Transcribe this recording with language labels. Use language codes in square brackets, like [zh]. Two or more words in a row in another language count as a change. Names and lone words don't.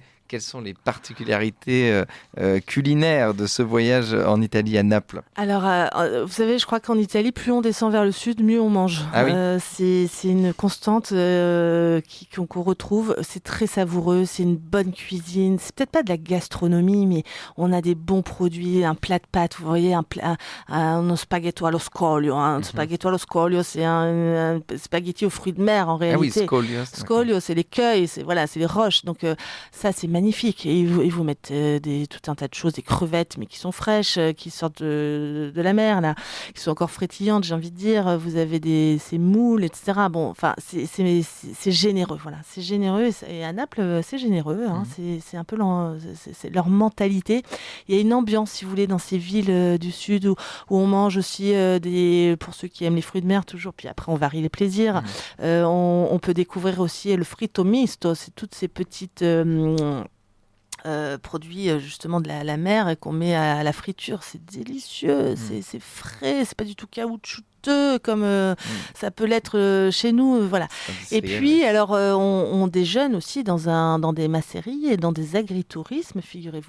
[fr] Quelles sont les particularités culinaires de ce voyage en Italie, à Naples ? Alors, vous savez, je crois qu'en Italie, plus on descend vers le sud, mieux on mange. Ah oui. C'est une constante qu'on retrouve. C'est très savoureux, c'est une bonne cuisine. C'est peut-être pas de la gastronomie, mais on a des bons produits, un plat de pâtes. Vous voyez, [it] un spaghetto allo scoglio. Un spaghetto allo scoglio, [fr] c'est un spaghetti aux fruits de mer en réalité. Ah oui, scoglio, c'est l'écueil, c'est les roches. Donc ça, c'est magnifique. Et ils vous mettent tout un tas de choses, des crevettes, mais qui sont fraîches, qui sortent de la mer, là, qui sont encore frétillantes, j'ai envie de dire. Vous avez ces moules, etc. Bon, enfin, c'est généreux, voilà. C'est généreux. Et à Naples, c'est généreux. C'est un peu c'est leur mentalité. Il y a une ambiance, si vous voulez, dans ces villes du sud où on mange aussi pour ceux qui aiment les fruits de mer, toujours. Puis après, on varie les plaisirs. On peut découvrir aussi le [it] fritto misto. [fr] C'est toutes ces petites produits justement de la mer et qu'on met à la friture. C'est délicieux, c'est frais, c'est pas du tout caoutchouteux comme ça peut l'être chez nous, voilà. Et puis alors on déjeune aussi dans des macéries et dans des agritourismes, figurez-vous.